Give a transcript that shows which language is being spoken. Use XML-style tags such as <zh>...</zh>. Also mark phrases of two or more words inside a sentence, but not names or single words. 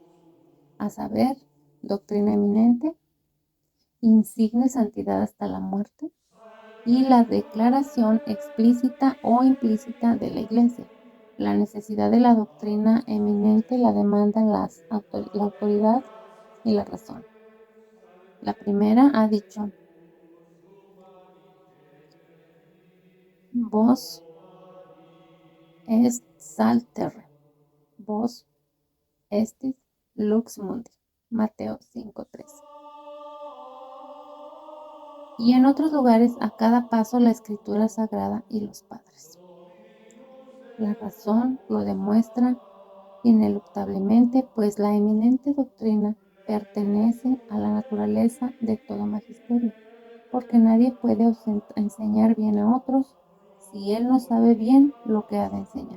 <es>A saber, doctrina eminente, insigne santidad hasta la muerte y la declaración explícita o implícita de la Iglesia. La necesidad de la doctrina eminente la demandan la autoridad y la razón. La primera ha dicho:</es> <la>Vos est sal terre, vos estis lux mundi.</la> <es>Mateo 5:13. Y en otros lugares a cada paso la Escritura Sagrada y los padres. La razón lo demuestra ineluctablemente, pues la eminente doctrina pertenece a la naturaleza de todo magisterio, porque nadie puede enseñar bien a otros si él no sabe bien lo que ha de enseñar.</es>